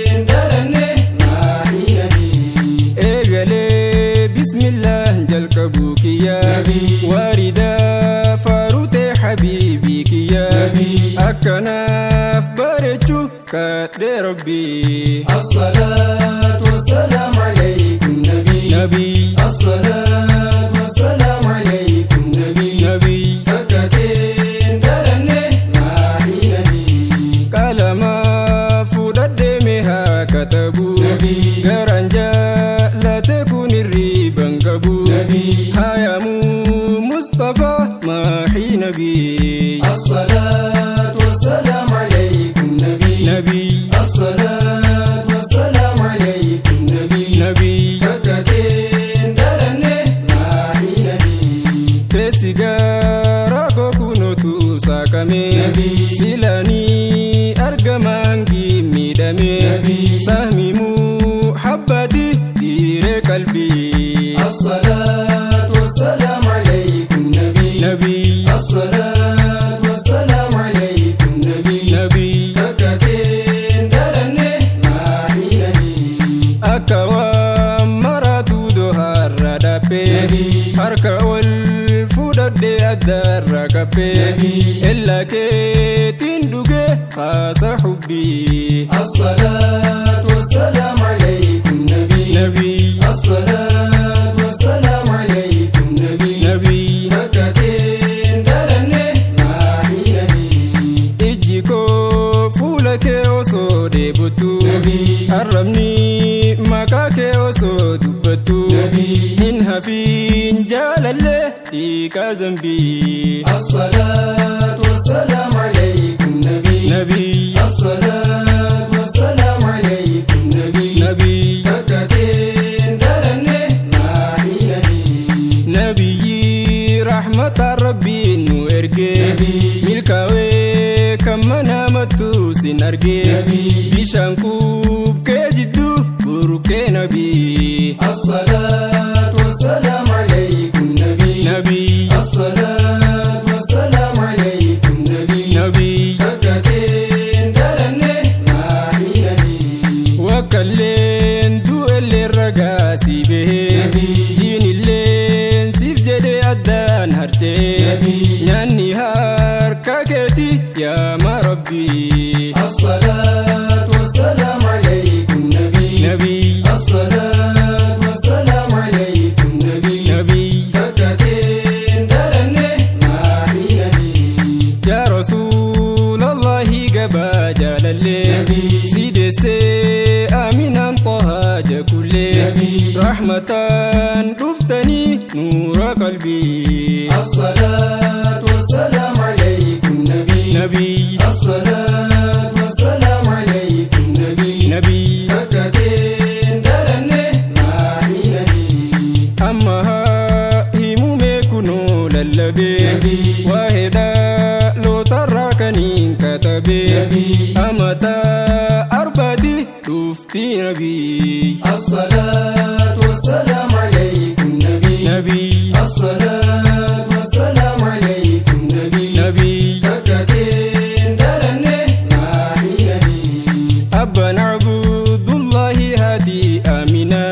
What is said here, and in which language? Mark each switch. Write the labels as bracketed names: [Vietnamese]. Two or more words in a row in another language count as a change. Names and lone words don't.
[Oromo] dhalanne maaxii nabi. Eegalee bismillah jalqabuu kiyya. Nabi. Waarida faarute habiibii kiyya. Nabi. Akkanaaf bareechu kadhe Rabbi. [Arabic] الصلاة والسلام عليكم نبي. [Oromo] Nabi. [Arabic] الصلاة والسلام عليكم نبي. [Oromo] Nabi. Kakka keen dhalanne maaxii nabi. Qalama fudhadhe mee haa katabu. Nabi. Garaan jaalate kun hirriban qabu. Nabi. Hayaamu Mustafa maaxii nabi. [Arabic] الصلاة والسلام عليكم نبي. [Oromo] Nabi. [Arabic] الصلاة والسلام عليكم نبي. [Oromo] Nabi. Kakka keen dhalanne maaxii nabi. Teessi gaara koo kunuutu saaqame. Nabi. Silaanii argamaan gimmidhame. Nabi. Sahmi muhabbati diire qalbii. [Arabic] الصلاة والسلام عليكم نبي. [Oromo] Nabi. [Arabic] الصلاة والسلام عليكم نبي. [Oromo] Nabi. Kakka keen dhalanne maaxii nabi. Akka waan maratu doharra dhaabbe. Nabi. Harka ol fudhadhe addarra qabbe. Nabi. Ella keetiin dhuge haasa hubbii. [Arabic] الصلاة والسلام عليكم نبي. [Oromo] Nabi. [Arabic] الصلاة والسلام عليكم نبي. [Oromo] Nabi. Kakka keen dhalanne maaxii nabi. Ijji koo fuula kee osoo deebutu. Nabi. Arrabni maqaa kee osoo dubbattu. Nabi. Hin hafiin jaalalle dhiiqa zambii. [Arabic] الصلاة والسلام عليكم نبي. [Oromo] Nabi. [Arabic] الصلاة والسلام عليكم نبي. [Oromo] Nabi. Kakka keen dhalanne maaxii nabi. Nabiyyi rahmata Rabbiin nu erge. Nabi. Milkaa'ee kan mana mattu sin arge. Nabi. Bishaan kuubkee jiddu burkee nabi. [Arabic] الصلاة والسلام عليكم نبي. [Oromo] Nabi. [Arabic] الصلاة والسلام عليكم نبي. [Oromo] Nabi. Kakka keen dhalanne maaxii nabi. Wakkalleen du'ellee ragaa si bahe. Nabi. Jiinilleen siif jedhee addaan harcee. Nabi. Nyaanni harka keeti yaa ma Rabbi. [Arabic] الصلاة والسلام عليكم نبي. [Oromo] Nabi. [Arabic] الصلاة والسلام عليكم نبي. [Oromo] Nabi. Kakka keen dhalanne maaxii nabi. [Arabic] يا رسول الله [Oromo] gabaa jaalalle. Nabi. Si deessee Aminaan Tahaa jakulle. Nabi. Rahmataan dhuftanii nuura qalbii. [Arabic] الصلاة والسلام عليكم نبي. [Oromo] Nabi. [Arabic] الصلاة والسلام عليكم نبي. [Oromo] Nabi. Kakka keen dhalanne maaxii nabi. Amma haa himume kunoo lallabe. Nabi. Waa'ee dhaalootarraa kan hin katabe. Nabi. Amata arbaati dhufti nabi. [Arabic] الصلاة والسلام عليكم نبي. [Oromo] Nabi. [Arabic] الصلاة والسلام عليكم نبي. [Oromo] Nabi. Kakka keen dhalanne maaxii nabi. Abbaan Abdullahi haati Amina.